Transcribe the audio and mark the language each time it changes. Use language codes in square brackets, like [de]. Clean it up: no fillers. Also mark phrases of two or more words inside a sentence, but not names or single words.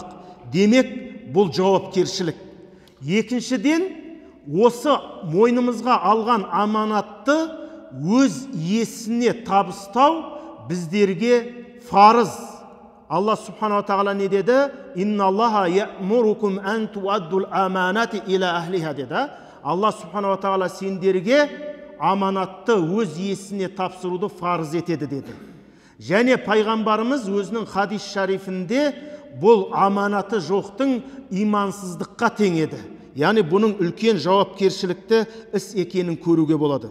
[kk] Демек, бұл жауапкершілік. Екіншіден, осы мойнымызға алған аманатты өз иесіне табыстау біздерге фарыз. Алла [ar] سبحانه وتعالى [kk] не деді? [ar] إن الله يأمركم أن تؤدوا الأمانات إلى أهلها деді. [kk] Алла [ar] سبحانه وتعالى [kk] сендерге аманатты өз иесіне тапсыруды фарыз етеді деді. Және пайғамбарымыз өзінің хадис шарифінде бұл аманаты жоқтың имансыздыққа тең еді. Яғни бұның үлкен жауапкершілікті іс екенін көруге болады.